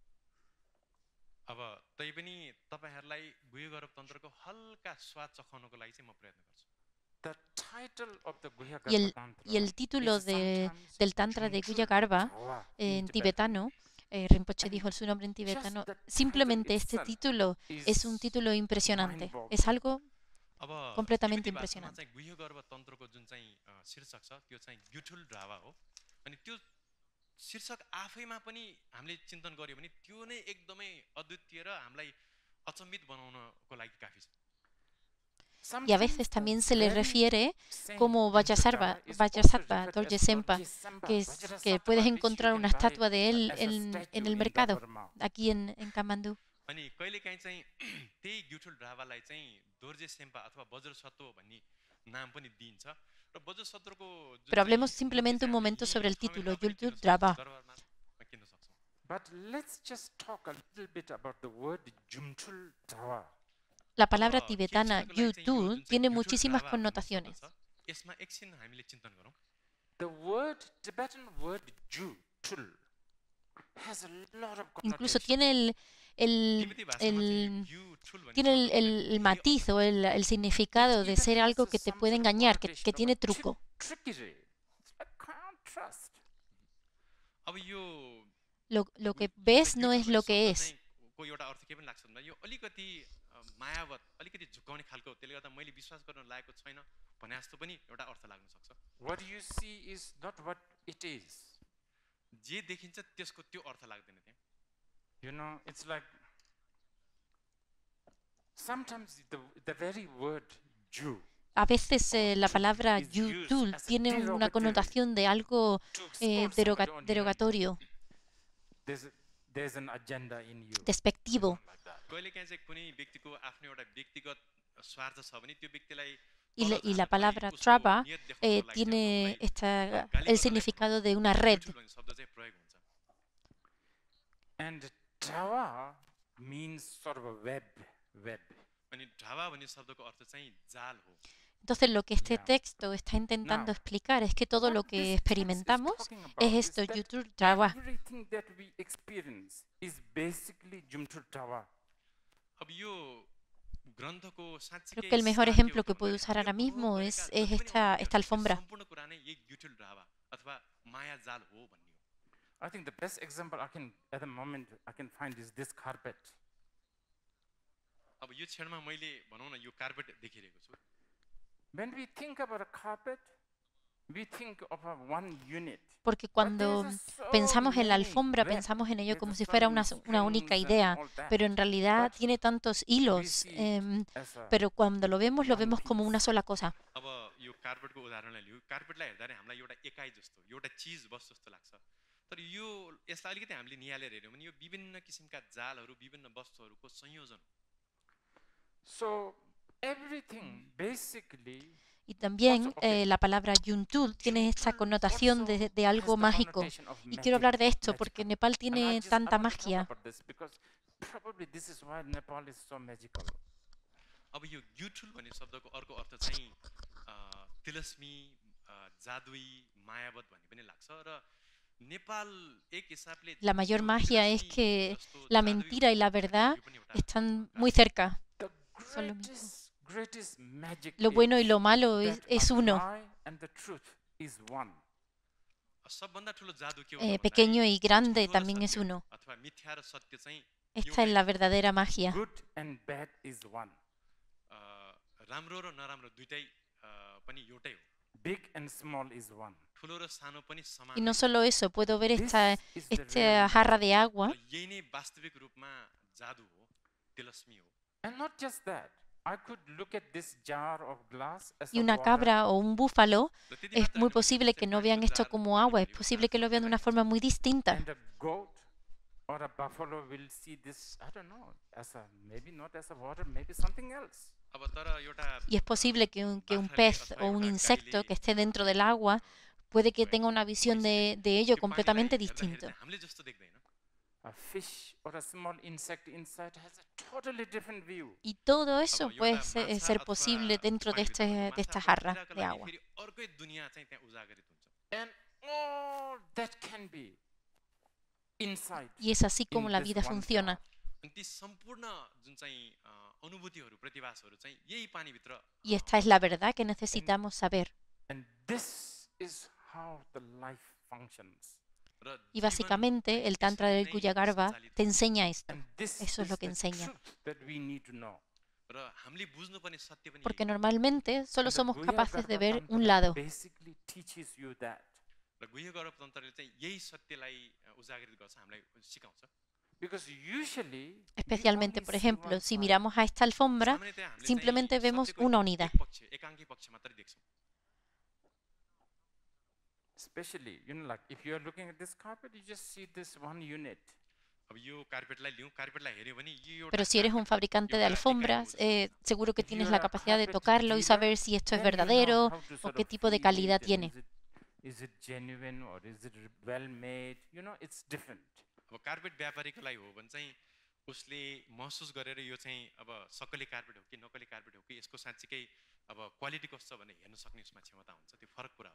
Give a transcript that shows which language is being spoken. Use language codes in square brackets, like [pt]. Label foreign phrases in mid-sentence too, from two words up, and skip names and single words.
[ne] अब तैपनि तपाईहरुलाई गुह्य गर्भतन्त्रको हल्का स्वाद चखाउनको लागि चाहिँ म प्रयत्न गर्छु। [en] the title of the [es] y [en] Guhyagarbha Tantra [es] el título [en] is sometimes [es] del Tantra de [en] Jumchul [es] Guhyagarbha [en] Dhawa [es] en [en] Tibetan. [es] tibetano, Rinpoche [en] And [es] dijo su nombre en [en] just [es] tibetano, [en] the title [es] simplemente este [en] itself [es] título es un [en] is [es] título impresionante, [en] mind-boggling. [es] es algo [ne] अब [es] completamente [ne] तिब्बती भाषामा [es] impresionante. [ne] चाहिँ गुह्य गर्भतन्त्रको जुन चाहिँ शीर्षक छ त्यो चाहिँ ग्युठुल ढावा हो। अनि त्यो शीर्षक आफैमा पनि हामीले चिन्तन गर्यो भने त्यो नै एकदमै अद्वितीय र हामीलाई अचम्मित बनाउनको लागि काफी छ। [es] Y a veces [en] Sometimes the [es] también se le [en] very [es] refiere [en] same [es] como Vajrasattva [en] Vajrasattva, is [es] Dorje [en] also [es] Sempa, [en] referred as Dorje [es] que [en] Sempa. [es] puedes [en] Vajrasattva, which you [es] encontrar [en] can [es] una [en] buy [es] estatua de él [en] as a [es] en [en] statue [es] el [en] in [es] mercado, [en] Burma. [es] aquí en Kamandú. [ne] अनि कहिलेकाहीँ चाहिँ त्यही ग्युठुल ढावालाई चाहिँ दोर्जे सेम्पा अथवा वज्रसत्व भन्ने नाम पनि दिइन्छ र वज्रसत्वको जुन [es] Pero hablemos [ne] चाहिँ [es] simplemente un [ne] हामीले [es] momento sobre el [ne] यहीँ [es] título, [ne] ठाउँमा पनि [es] Yultul [ne] किन्न सक्छौँ, [es] Draba. [ne] दरबारमा किन्न सक्छौँ। [en] But let's just talk a little bit about the word Jumchul Dhawa. [es] La palabra [ne] अब केही [es] tibetana [ne] क्षणको लागि चाहिँ यो [es] Yultul [ne] जुन चाहिँ [es] tiene [ne] ग्युठुल [es] muchísimas [ne] ढावा भन्ने शब्द [es] connotaciones. [ne] छ, यसमा एकछिन हामीले चिन्तन गरौँ। [en] The Tibetan word Jutul has a lot of [es] Incluso [en] connotations. [es] tiene [ne] तिब्बती भाषामा चाहिँ यो ग्युठुल भन्ने [es] tiene [ne] शब्दको [es] el [ne] धेरै [es] matiz o el significado de [en] It [es] ser [en] even [es] algo [en] has [es] que te [en] some [es] puede [en] sort of [es] engañar, [en] connotation [es] que [en] of [es] tiene [en] a [es] truco. [en] trickery. I can't trust. [ne] अब यो [es] Lo que [ne] जुन [es] ves [ne] चाहिँ [es] no [ne] ग्युठुल [es] es [ne] भन्ने [es] lo que [ne] शब्द [es] es. [ne] चाहिँ को एउटा अर्थ के पनि लाग्छ भन्दा यो अलिकति मायावत अलिकति झुक्काउने खालको, त्यसले गर्दा मैले विश्वास गर्न लागेको छैन भने जस्तो पनि एउटा अर्थ लाग्न सक्छ। [en] What you see is not what it is. [ne] जे देखिन्छ त्यसको त्यो अर्थ लाग्दैन त्यहाँ। [en] It's like sometimes the very word Jew [es] A veces la palabra [en] is used [es] Yultul [en] as a [es] tiene una [en] derogatory [es] connotación de algo [en] to scold somebody on, [es] derogatorio, [en] there's an agenda in you. [es] despectivo. [en] Like that. [ne] कहिलेकाहीँ चाहिँ कुनै व्यक्तिको आफ्नो एउटा व्यक्तिगत स्वार्थ छ भने त्यो व्यक्तिलाई [es] Y la palabra traba tiene el significado de una red. [ne] शब्द चाहिँ प्रयोग हुन्छ। [en] And Dhawa means sort of a web. [ne] अनि ढावा भन्ने शब्दको अर्थ चाहिँ जाल हो। [es] Entonces lo que este [en] Yeah. [es] texto está intentando [en] Now, [es] explicar es que todo [en] What [es] lo [en] this [es] que [en] text is [es] experimentamos [en] talking about [es] es [en] is [es] esto, [en] that [es] Yultul Draba. [en] everything that we experience is basically Jumchul Dhawa. [ne] अब यो ग्रन्थको साँच्चै [es] Creo que el mejor ejemplo que puedo usar ahora mismo es esta alfombra. [ne] सम्पूर्ण कुरा नै यही ग्युठुल ढावा अथवा माया जाल हो भन्ने हो। [en] I think the best example at the moment I can find is this carpet. [ne] अब यो क्षणमा मैले भनौँ न यो कार्पेट देखिरहेको छु। [en] When we think about a carpet, we think of one unit. [es] Porque cuando pensamos en la alfombra, pensamos en ello como si fuera una única idea, pero en realidad tiene tantos hilos, pero cuando lo vemos como una sola cosa. [ne] अब यो कार्पेटको उदाहरणलाई लियो, कार्पेटलाई हेर्दा हामीलाई एउटा एकाइ जस्तो, एउटा चीज वस्तु जस्तो लाग्छ। तर यो यसलाई अलिकति हामीले निहालेर हेर्यौँ भने यो विभिन्न किसिमका जालहरू, विभिन्न वस्तुहरूको संयोजन हो। [en] So everything basically [es] Y también la palabra Yultul tiene esta connotación de algo mágico. Y quiero hablar de esto porque Nepal tiene tanta magia. [en] Probably this is why Nepal is so magical. [ne] अब यो ग्युठुल भन्ने शब्दको अर्को अर्थ चाहिँ तिलस्मी, जादुई, मायावत भन्ने पनि लाग्छ र नेपाल एक हिसाबले [es] La mayor magia es que la mentira y la verdad están muy cerca. [en] The [es] Son lo mismo. [en] greatest magic [es] Lo bueno y lo malo [en] is [es] es [en] that a [es] uno. [en] lie and the truth is one. [ne] सबभन्दा ठुलो जादु के हो [es] Pequeño y grande [ne] ठुलो [es] también [ne] सत्य [es] es uno. [ne] अथवा मिथ्या र सत्य चाहिँ [es] Esta es la verdadera magia. [en] Good and bad is one. [ne] राम्रो र नराम्रो दुइटै पनि एउटै हो। [en] big and small is one. [ne] ठुलो र सानो पनि समान [es] Y no solo eso, puedo ver [en] This [es] esta [en] is the [es] esta [en] real [es] jarra de agua [ne] र यही नै वास्तविक रूपमा जादु हो तिलस्मी हो [en] And not just that. I could look at this jar of glass as [es] y [en] a [es] una [en] water, [es] cabra o un búfalo. [ne] र त्यति [es] Es [ne] मात्र [es] muy [ne] होइन, [es] posible que no [ne] पानीको [es] vean esto [ne] जार, [es] como [ne] पानी [es] agua, es [ne] भरिएको [es] posible que lo vean de una [en] glass, [es] forma muy distinta. [en] and a goat or a buffalo will see this, I don't know, as a, maybe not as a water, maybe something else. [ne] अब तर एउटा [es] Y es posible que un [ne] बाख्राले [es] pez [ne] अथवा [es] o un [ne] एउटा [es] insecto [ne] गाईले, [es] que esté dentro del agua puede que tenga una visión de ello [ne] त्यो [es] completamente [ne] पानीलाई हेर्दाखेरि [es] distinto. [ne] चाहिँ हामीले जस्तो देख्दैन [en] A fish or a small insect inside has a totally different view. [es] Y todo [ne] अब [es] eso [ne] एउटा [es] puede [ne] माछा [es] ser [ne] अथवा [es] posible dentro de [ne] पानीभित्रको [es] esta [ne] माछा [es] jarra [ne] बाहिरका [es] de [ne] लागि [es] agua. [ne] फेरि अर्कै दुनिया चाहिँ त्यहाँ उजागरित हुन्छ [en] And all that can be inside. [es] Y es así como [en] in [es] la [en] this [es] vida [en] one [es] funciona. [en] jar. [ne] अनि ती सम्पूर्ण जुन चाहिँ अनुभूतिहरू प्रतिभासहरू चाहिँ यही पानीभित्र [es] Y esta es la verdad que necesitamos saber. [en] And this is how the life functions. [ne] र [es] Y [ne] जीवन [es] básicamente [ne] चाहिँ [es] el Tantra del [ne] यसरी नै [es] Guyagarva [ne] सञ्चालित [es] te [ne] हुन्छ। [es] enseña esto. [en] And this [es] Eso es [en] is [es] lo que [en] the [es] enseña. [en] truth that we need to know. [ne] र हामीले बुझ्नुपर्ने सत्य पनि [es] Porque [ne] यही हो। [es] normalmente solo [en] And the [es] somos [en] Guhya [es] capaces de [en] Garba [es] ver [en] Tantra [es] un lado. [en] basically teaches you that. [ne] र गुह्य गौरव तन्त्रले चाहिँ यही सत्यलाई उजागरित गर्छ हामीलाई सिकाउँछ [en] Because usually, we [es] Especialmente, [en] only [es] por [en] see [es] ejemplo, [en] one [es] si [en] side. [es] miramos a esta alfombra, [ne] सामान्यतया हामीले [es] simplemente [ne] चाहिँ [es] vemos [ne] सत्यको [es] una unidad. [ne] एक पक्ष एकाङ्की पक्ष मात्रै देख्छौँ [en] Especially, like if you are looking at this carpet, you just see this one unit. [ne] अब यो कार्पेटलाई लिउँ कार्पेटलाई हेऱ्यो भने यो [es] Pero [ne] एउटा [es] si eres un [ne] कार्पेट [es] fabricante de [ne] एउटा [es] alfombras, [ne] एकाइ हो जस्तो। [es] seguro que [en] If [es] tienes [en] you're [es] la [en] a [es] capacidad de [en] carpet [es] tocarlo y [en] dealer, [es] saber si esto es [en] then you know [es] verdadero [en] how to [es] o [en] sort [es] qué [en] of [es] tipo de [en] feel [es] calidad [en] it, and [es] tiene. [en] is it genuine or is it well made? It's different. [ne] अब कार्पेट व्यापारीको लागि हो भने चाहिँ उसले महसुस गरेर यो चाहिँ अब सक्कली कार्पेट हो कि नक्कली कार्पेट हो कि यसको साँच्चीकै अब क्वालिटी कस्तो छ भनेर हेर्न सक्ने उसमा क्षमता हुन्छ त्यो फरक कुरा हो